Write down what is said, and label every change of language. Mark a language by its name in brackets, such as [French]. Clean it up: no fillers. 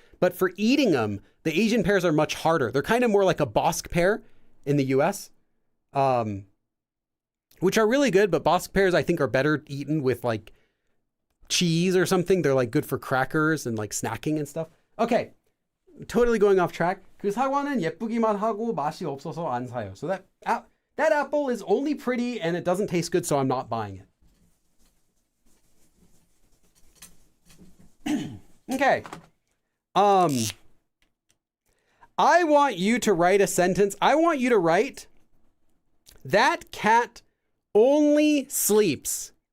[English] But for eating them, the Asian pears are much harder. They're kind of more like a Bosc pear in the US, which are really good. But Bosc pears, I think, are better eaten with like cheese or something. They're like good for crackers and like snacking and stuff. Okay, totally going off track. [Korean] 그 사과는 예쁘기만 하고 맛이 없어서 안 사요. [English] So that apple is only pretty and it doesn't taste good, so I'm not buying it. Okay. I want you to write a sentence. I want you to write, that cat only sleeps.